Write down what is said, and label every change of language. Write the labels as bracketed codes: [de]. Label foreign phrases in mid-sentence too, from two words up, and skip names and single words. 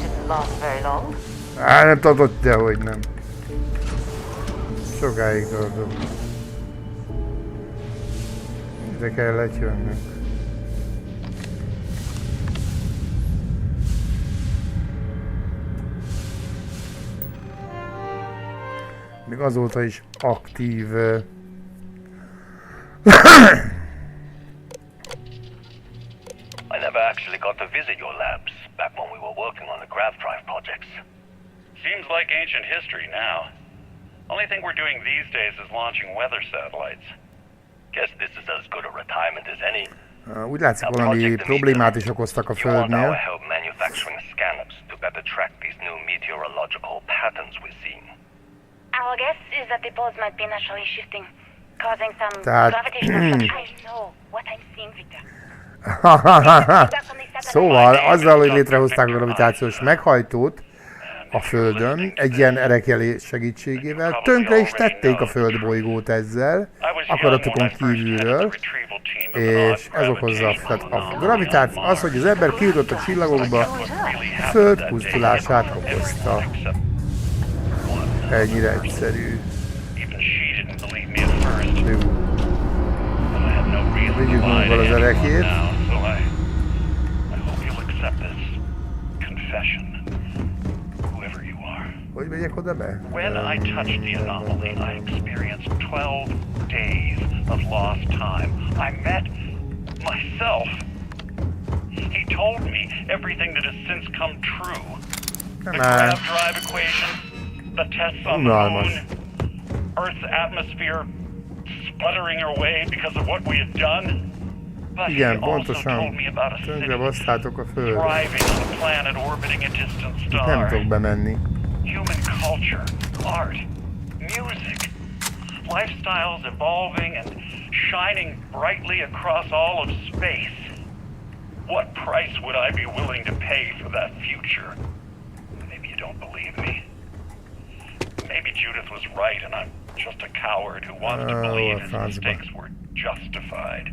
[hu] Nem tartott, dehogy nem. Sokáig tartott. Ide kellett jönnünk. Még azóta is aktív. [en] I never actually got to visit your labs back when we were working on the grav drive projects. Seems like ancient history now. Only thing we're doing these days is launching weather satellites. Guess this is as good a retirement as any. [hu] Úgy látszik, valami problémát is okoztak a Földnél. [en] You help manufacturing scanners to better track these new meteorological patterns we're seeing. Our guess is that the poles might be naturally shifting, causing some [hu] Tehát... [en] gravitational fluctuations. I know what I'm seeing, Victor. [hu] Szóval azzal, hogy létrehozták a gravitációs meghajtót a Földön, egy ilyen erekelés segítségével, tönkre is tették a Földbolygót ezzel, akaratukon kívülről, és ez okozza, tehát a gravitáció, az, hogy az ember kijutott a csillagokba, a Föld pusztulását okozta. Ennyire egyszerű. Vigyük magunkkal az erekét. Hogy megyek oda be? [en] When I touched the anomaly, I experienced 12 days of lost time. I met myself. He told me everything that has since come true. The grav drive equation, the tests on the moon, Earth's atmosphere sputtering away because of what we had done. But [hu] igen, [en] he also told me about a city thriving on a planet orbiting a distant star. [hu] Nem tudok bemenni. [en] Human culture, art, music, lifestyles evolving and shining brightly across all of space. What price would I be willing to pay for that future? Maybe you don't believe me. Maybe Judith was right and I'm just a coward who wants to believe his mistakes were justified.